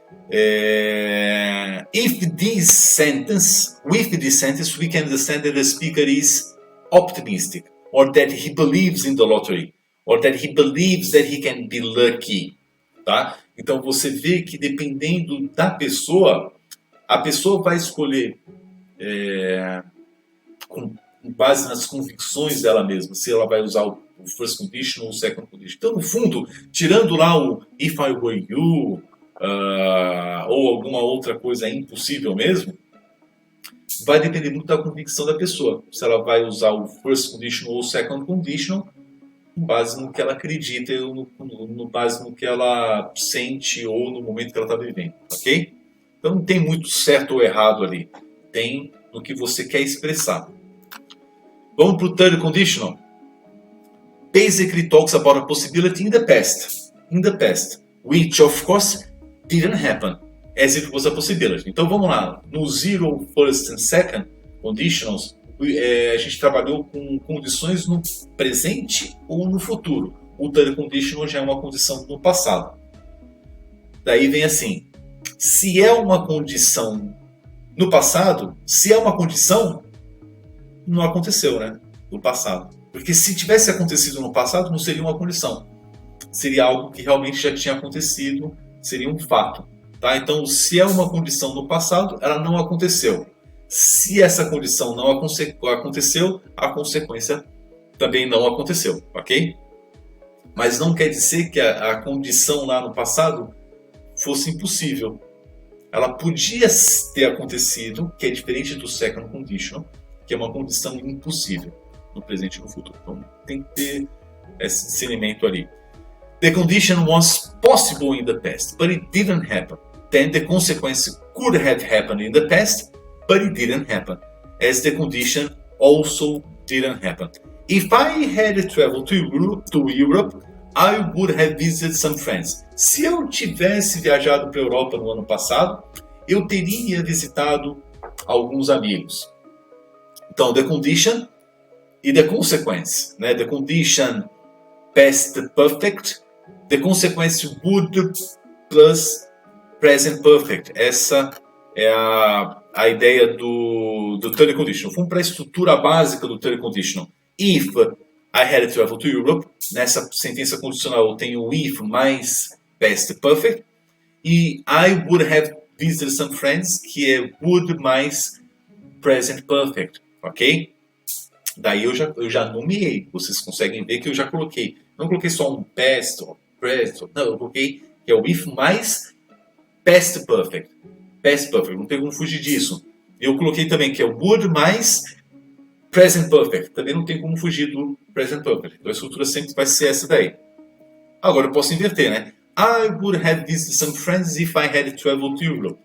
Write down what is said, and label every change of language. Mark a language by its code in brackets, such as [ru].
[en] With this sentence, we can understand that the speaker is optimistic, or that he believes in the lottery, or that he believes that he can be lucky, tá? [pt] Então você vê que dependendo da pessoa, a pessoa vai escolher com base nas convicções dela mesma, se ela vai usar o first condition ou o second condition. Então, no fundo, tirando lá o [en] if I were you, [pt] ou alguma outra coisa impossível mesmo, vai depender muito da convicção da pessoa. Se ela vai usar o first condition ou o second condition, com base no que ela acredita, ou no base no que ela sente ou no momento que ela está vivendo, ok? Então não tem muito certo ou errado ali, tem no que você quer expressar. Vamos para o third conditional. [en] Basically talks about a possibility in the past, which of course didn't happen, as it was a possibility. [pt] Então vamos lá, no zero, first and second conditionals, a gente trabalhou com condições no presente ou no futuro. O third conditional já é uma condição no passado. Daí vem assim, se é uma condição no passado, se é uma condição, não aconteceu, né? No passado. Porque se tivesse acontecido no passado, não seria uma condição. Seria algo que realmente já tinha acontecido, seria um fato. Tá? Então, se é uma condição no passado, ela não aconteceu. Se essa condição não aconteceu, a consequência também não aconteceu, ok? Mas não quer dizer que a condição lá no passado fosse impossível. Ela podia ter acontecido, que é diferente do second condition, que é uma condição impossível no presente e no futuro. Então tem que ter esse discernimento ali. [en] The condition was possible in the past, but it didn't happen. Then the consequence could have happened in the past, but it didn't happen, as the condition also didn't happen. If I had traveled to Europe, I would have visited some friends. [pt] Se eu tivesse viajado para a Europa no ano passado, eu teria visitado alguns amigos. Então, the condition e the consequence, né? [en] The condition past perfect, the consequence would plus present perfect. [pt] Essa é a ideia do third condition. Vamos para a estrutura básica do third condition. [en] If I had traveled to Europe, [pt] nessa sentença condicional eu tenho if mais past perfect, e [en] I would have visited some friends, [pt] que é would mais present perfect, ok? Daí eu já nomeei, vocês conseguem ver que eu já coloquei. Não coloquei só um past ou present, não, eu coloquei que é o if mais past perfect. Past perfect, não tem como fugir disso. Eu coloquei também que é o would mais present perfect. Também não tem como fugir do present perfect. Então a estrutura sempre vai ser essa daí. Agora eu posso inverter, né? [en] I would have visited some friends if I had traveled to Europe.